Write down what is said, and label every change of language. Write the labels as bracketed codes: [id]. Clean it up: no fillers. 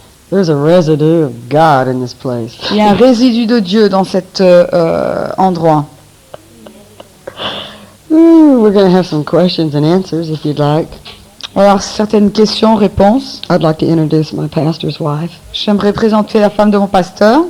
[en] There's a residue of God in this place. [fr] Il y a un résidu de Dieu dans cet endroit. [en] Ooh, we're going to have some questions and answers if you'd like. [fr] Alors, certaines questions, réponses. [en] I'd like to introduce my pastor's wife, [fr] J'aimerais présenter la femme de mon pasteur,